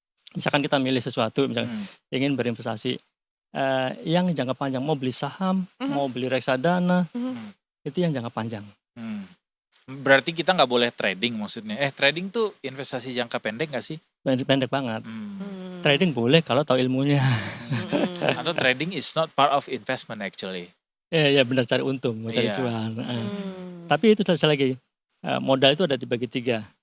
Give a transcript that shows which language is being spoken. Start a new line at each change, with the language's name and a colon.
Indonesian: Misalkan kita milih sesuatu, misalkan ingin berinvestasi, yang jangka panjang, mau beli saham, mau beli reksadana, itu yang jangka panjang. Berarti kita nggak boleh trading maksudnya? Trading tuh investasi jangka pendek nggak sih? Pendek banget. Trading boleh kalau tahu ilmunya. Atau
English: trading is not part of investment actually?
Indonesian: Iya benar, cari untung, mau cari cuan. Tapi itu sekali lagi, modal itu ada dibagi 3.